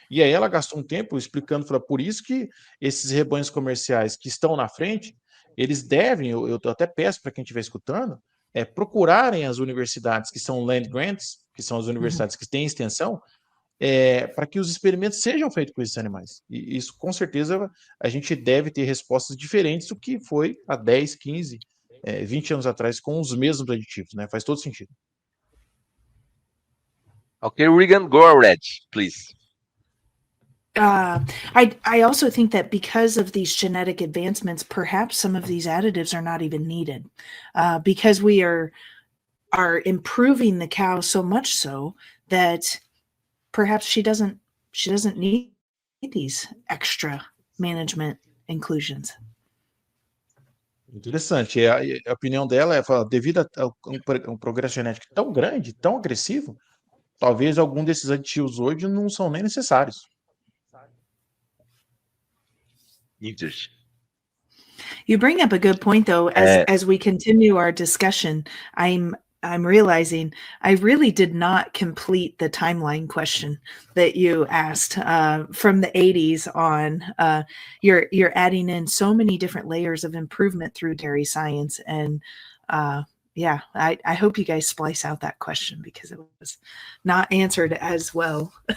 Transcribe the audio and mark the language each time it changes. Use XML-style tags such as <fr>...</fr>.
<pt>E aí ela gastou um tempo explicando, falou, por isso que esses rebanhos comerciais que estão na frente, eles devem, eu até peço para quem estiver escutando, procurarem as universidades que são land grants, que são as universidades que têm extensão, para que os experimentos sejam feitos com esses animais. E isso, com certeza, a gente deve ter respostas diferentes do que foi há 10, 15, 20 anos atrás com os mesmos aditivos, né? Faz todo sentido.</pt> <en>Okay, Regan, go ahead, please. I also think that because of these genetic advancements, perhaps some of these additives are not even needed because we are improving the cow so much so that perhaps she doesn't need these extra management inclusions.</en> <pt>Interessante. A opinião dela é, devido a um progresso genético tão grande, tão agressivo, talvez algum desses aditivos hoje não são nem necessários.</pt> <en>Interesting. You bring up a good point, though. As we continue our discussion, I'm realizing I really did not complete the timeline question that you asked from the 80s on. You're adding in so many different layers of improvement through dairy science, and yeah, I hope you guys splice out that question because it was not answered as well.</en>